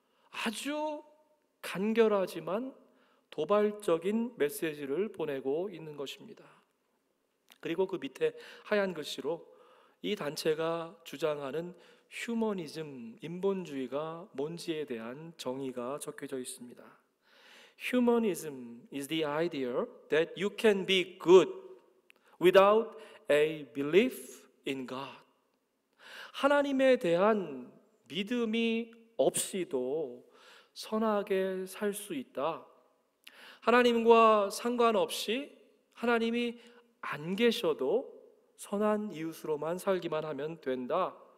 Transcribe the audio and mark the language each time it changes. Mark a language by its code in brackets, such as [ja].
[ko] 아주 간결하지만 도발적인 메시지를 보내고 있는 것입니다. 그리고 그 밑에 하얀 글씨로 이 단체가 주장하는 휴머니즘, 인본주의가 뭔지에 대한 정의가 적혀져 있습니다. [en] Humanism is the idea that you can be good without a belief in God. [ko] 하나님에 대한 믿음이 없이도 선하게 살 수 있다. 하나님과 상관없이 하나님이 안 계셔도 선한 이웃으로만 살기만 하면 된다.